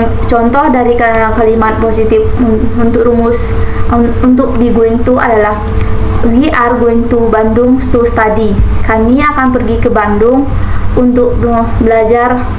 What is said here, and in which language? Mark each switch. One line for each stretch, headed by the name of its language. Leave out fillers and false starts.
Indonesian: Contoh dari kalimat positif untuk rumus untuk be going to adalah
English: We are going to Bandung to study.
Indonesian: Kami akan pergi ke Bandung untuk belajar.